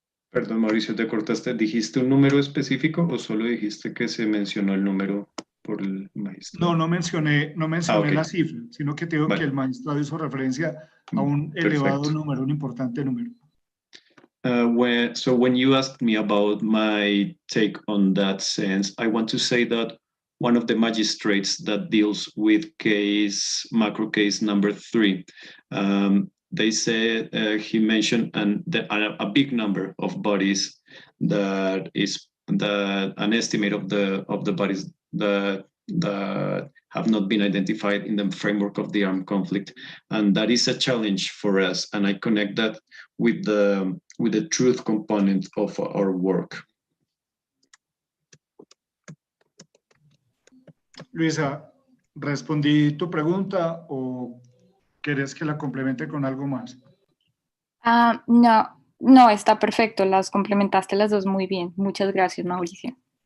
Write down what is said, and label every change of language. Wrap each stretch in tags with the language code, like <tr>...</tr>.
<es>Perdón, Mauricio, te cortaste. ¿Dijiste un número específico o solo dijiste que se mencionó el número por el magistrado? No mencioné</es> <en>okay.</en> <es>la cifra, sino que te digo que el magistrado hizo referencia a un elevado número, un importante número.</es> <en>So when you asked me about my take on that sense, I want to say that one of the magistrates that deals with macro case number 3, they said he mentioned a big number of bodies that is an estimate of the bodies that have not been identified in the framework of the armed conflict, and that is a challenge for us. And I connect that with the truth component of our work.</en> <es>Luisa, ¿respondí tu pregunta o querés que la complemente con algo más? No, está perfecto. Las complementaste las dos muy bien. Muchas gracias, Mauricio.</es>